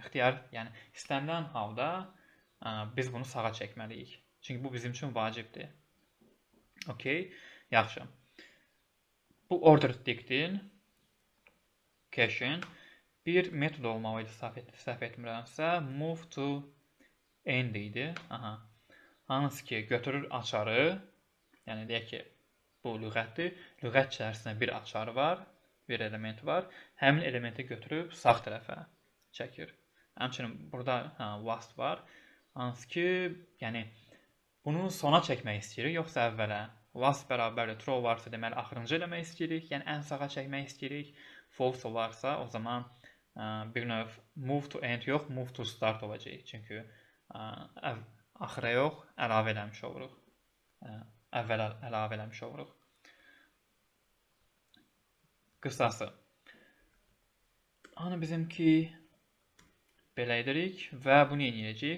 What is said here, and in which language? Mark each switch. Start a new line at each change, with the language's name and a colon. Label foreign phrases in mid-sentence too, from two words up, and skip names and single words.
Azerbaijani: İxtiyar, yəni istənilən halda biz bunu sağa çəkməliyik. Çünki bu bizim üçün vacibdir. Okey, yaxşı. Bu
English: ordered dict'in,
Azerbaijani: cache'in bir metod olmalıydı, səhv etmirəmsə,
English: move to end idi.
Azerbaijani: Hansı ki, götürür açarı, yəni deyək ki, bu lüğətdir. Lüğət içərisində bir açar var, bir element var. Həmin elementi götürüb sağ tərəfə çəkir. Həmçinin burada last var. Hansı ki, yəni bunu sona çəkmək istəyirik, yoxsa əvvələ? Last bərabərlə true varsa deməli axırıncı eləmək istəyirik, yəni ən sağa çəkmək istəyirik. False olarsa o zaman bir növ
English: move to end
Azerbaijani: yox,
English: move to start
Azerbaijani: olacaq. Çünki axıra yox, əlavə eləmiş oluruq. Əvvəl əlavə eləmiş oluruq. Qısası. Bizimki belə edirik və bunu edəcəyik.